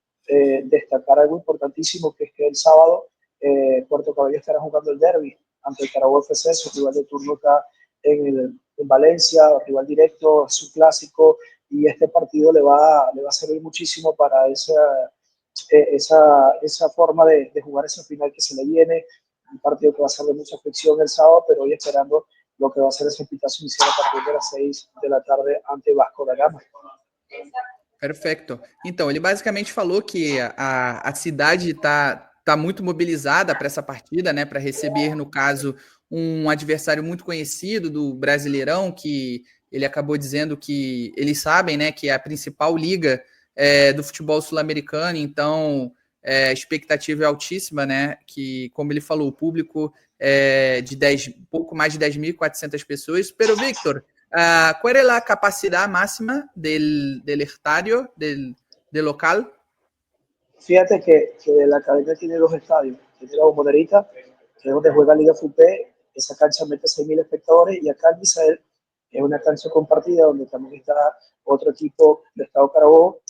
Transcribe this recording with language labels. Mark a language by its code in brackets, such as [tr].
[es] Destacar algo importantísimo, que es que el sábado Puerto Cabello estará jugando el derby ante el Carabobo FC, su rival de turno acá en Valencia, rival directo, su clásico, y este partido le va a servir muchísimo para esa forma de jugar esa final que se le viene, un partido que va a ser de mucha fricción el sábado, pero hoy esperando lo que va a ser esse pitazo inicial a partir de las 6 de la tarde ante Vasco da Gama. [pt] Perfeito. Então, ele basicamente falou que a cidade tá muito mobilizada para essa partida, né? Para receber, no caso, um adversário muito conhecido do Brasileirão, que ele acabou dizendo que eles sabem, né, que é a principal liga do futebol sul-americano, então a expectativa é altíssima, né? Que, como ele falou, o público é de pouco mais de 10.400 pessoas. [es] Pero, Victor, ¿cuál es la capacidad máxima del estadio, del local? Fíjate que la academia tiene 2 estadios. Tiene la Bombonera, que es donde juega Liga Fupé. Esa cancha mete 6.000 espectadores. Y acá en Misael, que es una cancha compartida donde también está otro equipo de Estado Carabobo.